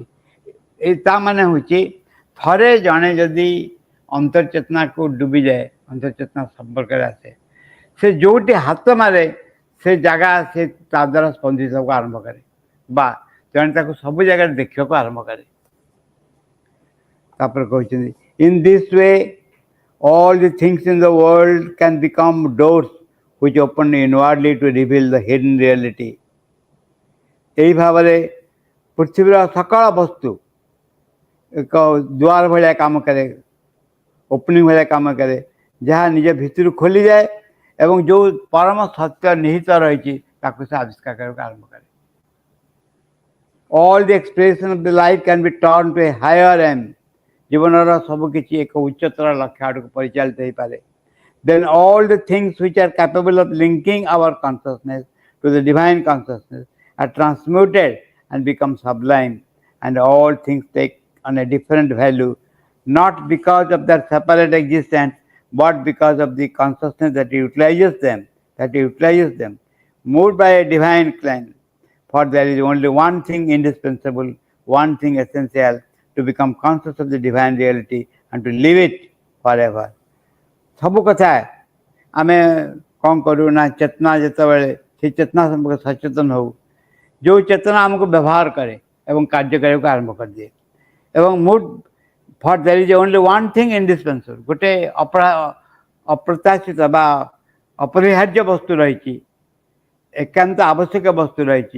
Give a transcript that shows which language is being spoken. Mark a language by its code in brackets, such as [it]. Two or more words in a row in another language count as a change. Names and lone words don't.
[or] ତା ମାନେ ହେଉଛି ଥରେ ଜଣେ ଯଦି ଅନ୍ତର୍ଚେତନାକୁ ଡୁବିଯାଏ, ଅନ୍ତର୍ଚେତନା ସମ୍ପର୍କରେ ଆସେ, ସେ ଯେଉଁଠି ହାତ ମାରେ ସେ ଜାଗା ସେ ତା ଦ୍ୱାରା ସ୍ପନ୍ଦିବାକୁ ଆରମ୍ଭ କରେ, ବା ଜଣେ ତାକୁ ସବୁ ଜାଗାରେ ଦେଖିବାକୁ ଆରମ୍ଭ କରେ। ତାପରେ କହିଛନ୍ତି [en] in this way all the things in the world can become doors which open inwardly to reveal the hidden reality. [or] ଏହି ଭାବରେ ପୃଥିବୀର ସକଳ ବସ୍ତୁ ଏକ ଦ୍ୱାର ଭଳିଆ କାମ କରେ, ଓପନିଂ ଭଳିଆ କାମ କରେ, ଯାହା ନିଜ ଭିତରୁ ଖୋଲିଯାଏ ଏବଂ ଯେଉଁ ପରମ ସତ୍ୟ ନିହିତ ରହିଛି ତାକୁ ସେ ଆବିଷ୍କାର କରିବାକୁ ଆରମ୍ଭ କରେ। [en] all the expression of the life can be turned to a higher aim. [or] ଜୀବନର ସବୁକିଛି ଏକ ଉଚ୍ଚତର ଲକ୍ଷ୍ୟ ଆଡ଼କୁ ପରିଚାଳିତ ହୋଇପାରେ। [en] then all the things which are capable of linking our consciousness to the divine consciousness are transmuted and become sublime, and all things take on a different value, not because of their separate existence, but because of the consciousness that utilizes them, moved by a divine plan. For there is only one thing indispensable, one thing essential, to become conscious of the divine reality and to live it forever. [or] ସବୁ କଥା ଆମେ କ'ଣ କରୁ ନା, ଚେତନା ଯେତେବେଳେ ସେଇ ଚେତନା ସମ୍ପର୍କରେ ସଚେତନ ହେଉ, ଯେଉଁ ଚେତନା ଆମକୁ ବ୍ୟବହାର କରେ ଏବଂ କାର୍ଯ୍ୟ କରିବାକୁ ଆରମ୍ଭ କରିଦିଏ। ଏବଂ [en] for there is only one thing indispensable, [or] ଗୋଟେ ଅପ୍ରତ୍ୟାଶିତ ବା ଅପରିହାର୍ଯ୍ୟ ବସ୍ତୁ ରହିଛି, ଏକାନ୍ତ ଆବଶ୍ୟକ ବସ୍ତୁ ରହିଛି।